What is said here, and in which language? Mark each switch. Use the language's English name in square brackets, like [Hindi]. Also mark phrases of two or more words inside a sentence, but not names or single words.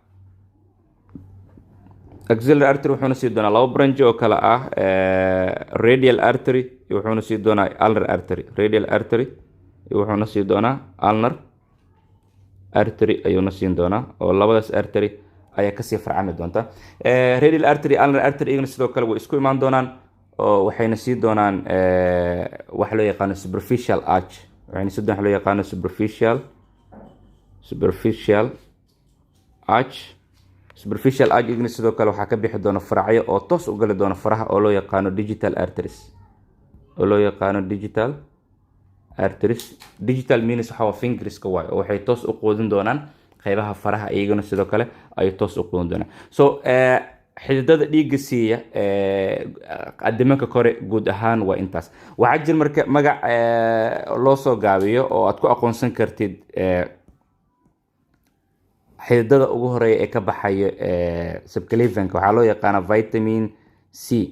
[English] axillary artery [Somali] wuxuuna sii doonaa laba branch oo kale ah [English] radial artery [Somali] wuxuuna sii doonaa [English] ulnar artery. radial artery [Somali] wuxuuna sii doonaa [English] ulnar artery [Somali] ayuuna siin doonaa oo labadaas artery ayaa kasii farcami doonta. [English] radial artery ulnar artery [Somali] iyagana sidoo kale way isku imaan doonaan oo waxayna sii doonaan waxa loo yaqaano [English] superficial arch. [Somali] waxayna sii doonaan waxa loo yaqaano [English] superficial arch [Somali] iyagana sidoo kale waxaa ka bixi doona faracyo oo toos u gali doona faraha oo loo yaqaano [English] digital arteries. digital means [Somali] waxa waa fingerska waay oo waxay toos u quudin doonaan qaybaha faraha, iyagana sidoo kale ay toos u quudin doonaan. so xididada dhiigga siiya adimanka kore guud ahaan waa intaas. waxaa jira marka magac loo soo gaabiyo oo aad ku aqoonsan kartid xididada ugu horeeya ee ka baxaya subclavianka, waxaa loo yaqaana [English] vitamin C.